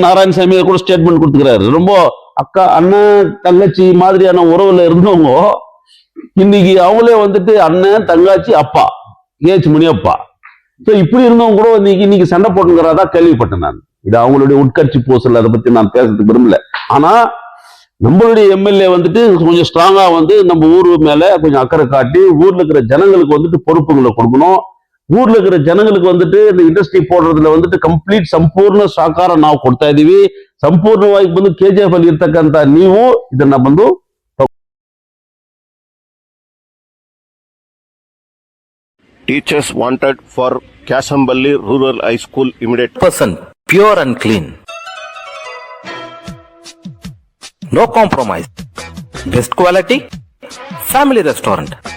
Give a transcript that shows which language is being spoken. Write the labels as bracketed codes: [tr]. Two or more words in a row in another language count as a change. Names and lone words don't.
[ta] நாராயணசாமி கூட ஸ்டேட்மெண்ட் கொடுத்துக்கிறாரு. ரொம்ப அக்கா அண்ணன் தங்கச்சி மாதிரியான உறவுல இருந்தவங்க இன்னைக்கு அவங்களே வந்துட்டு அண்ணன் தங்கச்சி அப்பா ஏச் முனியப்பா, இப்படி இருந்தவங்க கூட இன்னைக்கு சண்டை போட்டுங்கிறதா கேள்விப்பட்டேன் நான். இது அவங்களுடைய உட்கட்சி பூசல், அதை பத்தி நான் பேசுறதுக்கு விரும்பல. ஆனா நம்மளுடைய எம்எல்ஏ வந்துட்டு கொஞ்சம் ஸ்ட்ராங்கா வந்து நம்ம ஊர் மேல கொஞ்சம் அக்கறை காட்டி ஊர்ல இருக்கிற ஜனங்களுக்கு வந்துட்டு பொறுப்புகளை கொடுக்கணும். [kn] ಊರ್ಲ ಇರೋ ಜನಗಳಿಗೆ [ta] வந்துட்டு இந்த [kn] ಇಂಡಸ್ಟ್ರಿ [ta] போடுறதுல வந்துட்டு [kn] ಕಂಪ್ಲೀಟ್ ಸಂಪೂರ್ಣ ಸಹಕಾರ ನಾವು ಕೊಡ್ತಾ ಇದೀವಿ. ಸಂಪೂರ್ಣವಾಗಿ ಬಂದು ಕೆಜಿಎಫ್ ಅಲ್ಲಿ ಇರತಕ್ಕಂತ ನೀವು ಇದನ್ನ ಬಂದು [en] Teachers wanted for Kasambali Rural High School immediate. Person pure and clean. No compromise. Best quality. Family restaurant.